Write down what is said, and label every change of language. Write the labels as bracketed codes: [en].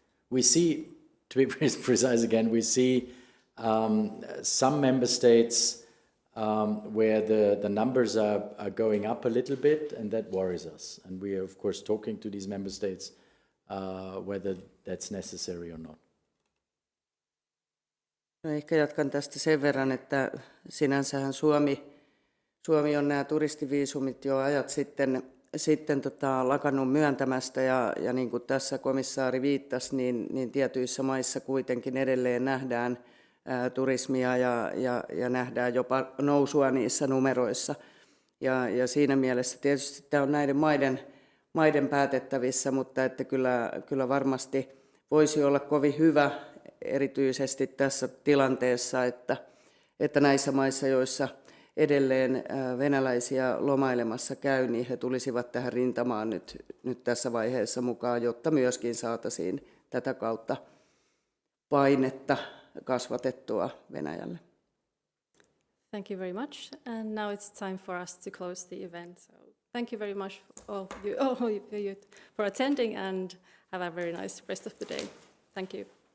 [en] We see, to be precise again, we see some member states where the numbers are going up a little bit, and that worries us. And we are, of course, talking to these member states whether that's necessary or not. [fi] No, ehkä jatkan tästä sen verran, että sinänsähän Suomi on nämä turistiviisumit jo ajat sitten lakannut myöntämästä, ja niin kuin tässä komissaari viittasi, niin tietyissä maissa kuitenkin edelleen nähdään turismia ja nähdään jopa nousua niissä numeroissa. Ja siinä mielessä tietysti tämä on näiden maiden päätettävissä, mutta että kyllä varmasti voisi olla kovin hyvä erityisesti tässä tilanteessa, että näissä maissa, joissa edelleen venäläisiä lomailemassa käy, niin he tulisivat tähän rintamaan nyt tässä vaiheessa mukaan, jotta myöskin saataisiin tätä kautta painetta kasvatettua Venäjälle. [en] Thank you very much. And now it's time for us to close the event. So thank you very much all of you for attending, and have a very nice rest of the day. Thank you.